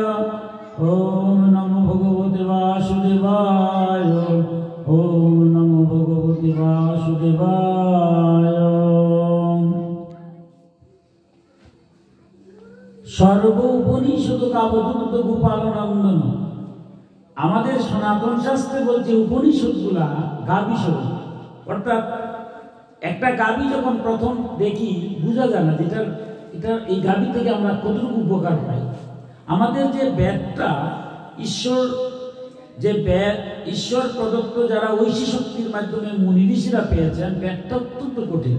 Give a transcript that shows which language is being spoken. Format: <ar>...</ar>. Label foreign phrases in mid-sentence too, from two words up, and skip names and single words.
<sa>ॐ नमो भगवते वासुदेवाय। ॐ नमो भगवते वासुदेवाय। सर्व उपनिषद काव्यदूत গোপালনন্দন।</sa> <bn>আমাদের সনাতন শাস্ত্রে বলছে উপনিষদগুলা গাভী স্বরূপ, অর্থাৎ একটা গাভী যখন প্রথম দেখি বোঝা যায় না যেটা এই গাভী থেকে আমরা কতটুকু উপকার পাই। আমাদের যে বেদটা ঈশ্বর, যে বেদ ঈশ্বর প্রদত্ত যারা ঐশী শক্তির মাধ্যমে মুনি ঋষিরা পেয়েছেন, বেদটা অত্যন্ত কঠিন।</bn>